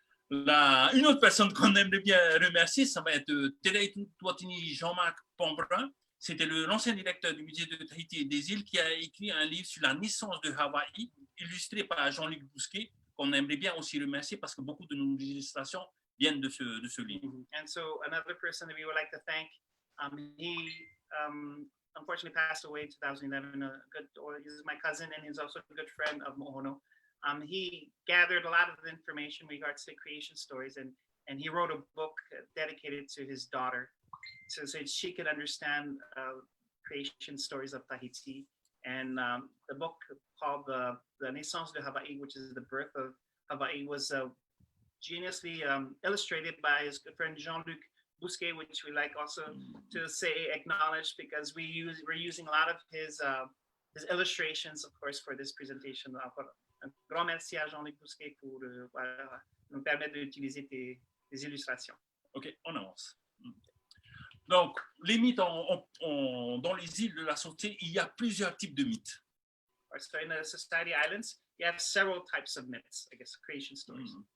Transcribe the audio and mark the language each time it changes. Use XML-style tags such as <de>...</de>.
<fr>Une autre personne qu'on aimerait bien remercier, ça va être Telei Tuatini Jean-Marc Pombrun. C'était l'ancien directeur du musée de Tahiti et des îles qui a écrit un livre sur la naissance de Hawaï, illustré par Jean-Luc Bousquet, qu'on aimerait bien aussi remercier parce que beaucoup de nos illustrations viennent de ce livre.</fr> <en>And so another person that we would like to thank, he unfortunately passed away in 2011. He's my cousin, and he's also a good friend of Mohono. He gathered a lot of information in regards to creation stories, and he wrote a book dedicated to his daughter, so she could understand creation stories of Tahiti. And the book called the Naissance de Hawaii, which is the birth of Hawaii, was geniusly illustrated by his good friend Jean-Luc Bousquet, which we like also to say acknowledge, because we're using a lot of his illustrations, of course, for this presentation.</en> <fr>Un grand merci à Jean-Luc Bousquet pour nous permettre d'utiliser tes illustrations. Ok, on avance. Donc, les mythes dans les îles de la Sortie, il y a plusieurs types de mythes.</fr> <en>So in the Society Islands, you have several types of myths, I guess, creation stories.</en>